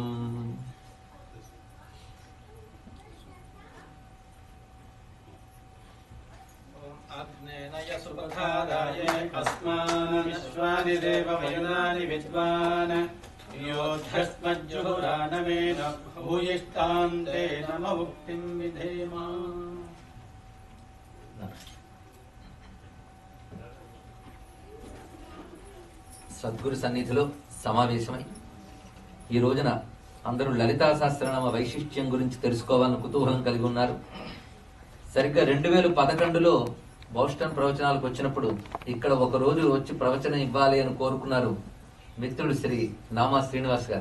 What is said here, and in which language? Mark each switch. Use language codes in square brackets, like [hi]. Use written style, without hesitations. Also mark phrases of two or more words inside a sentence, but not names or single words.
[sa] अस्मान् विश्वानि देववयुनानि विद्वान् योऽध्यस्मज्जुहुरानवेन भूयिष्ठां ते नममुक्तिं विधेम। [te] సద్గురు సన్నిధిలో సమావేశమై ఈ రోజున అందరూ లలితా సహస్రనామ వైశిష్ట్యం గురించి తెలుసుకోవాలని కుతూహలం కలిగి ఉన్నారు. సరిగ్గా 2011లో బోస్టన్ ప్రవచనాలకు వచ్చినప్పుడు ఇక్కడ ఒక రోజు వచ్చి ప్రవచనం ఇవ్వాలి అని కోరుకున్నారు మిత్రుడు శ్రీ నామా శ్రీనివాస్ గారు.